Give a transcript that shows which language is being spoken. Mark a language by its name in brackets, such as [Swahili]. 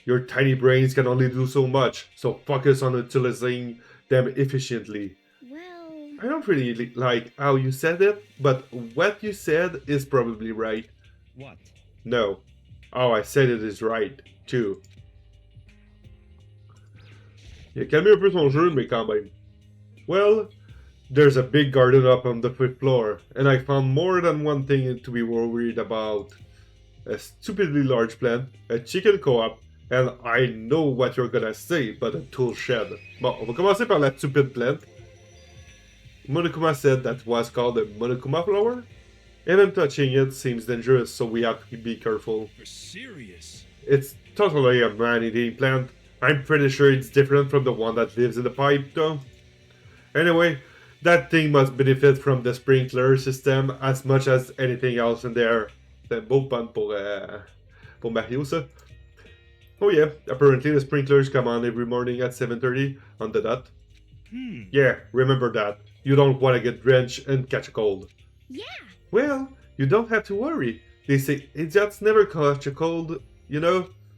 [English] Your tiny brains can only do so much, so focus on utilizing them efficiently. well, I don't really like how you said it, but what you said is probably right. What? No, how I said it is right, too. [French] Il a calmé un peu son jeu, mais quand même. [English] Well, there's a big garden up on the fifth floor, and I found more than one thing to be worried about. A stupidly large plant, a chicken co-op, and I know what you're gonna say, but a tool shed. [French] Bon, on va commencer par la [English] stupid plant. Monokuma said that was called a Monokuma flower. Even touching it seems dangerous, so we have to be careful. You're serious? It's totally a man-eating plant. I'm pretty sure it's different from the one that lives in the pipe, though. Anyway, that thing must benefit from the sprinkler system as much as anything else in there. [French] C'est un beau pun pour Mario, ça. [English] Oh yeah, apparently the sprinklers come on every morning at 7:30 on the dot. Yeah, remember that. You don't want to get drenched and catch a cold. yeah. Well, you don't have to worry. They say idiots never catch a cold, you know?